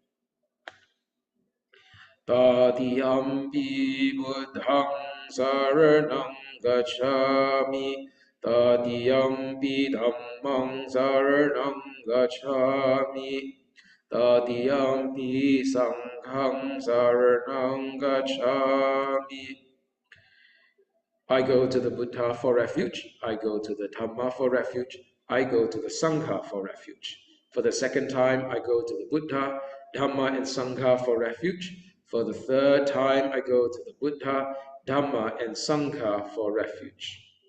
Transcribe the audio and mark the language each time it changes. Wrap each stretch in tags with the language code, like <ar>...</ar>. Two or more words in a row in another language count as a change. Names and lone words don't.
<pi>Tatiyampi Buddhang saranam gacchami, Tatiyampi Dhammang saranam gacchami, Tatiyampi Sanghang saranam gacchami.</pi> <en>I go to the Buddha for refuge, I go to the Dhamma for refuge, I go to the Sangha for refuge. For the second time, I go to the Buddha, Dhamma and Sangha for refuge. For the third time, I go to the Buddha, Dhamma and Sangha for refuge.</en>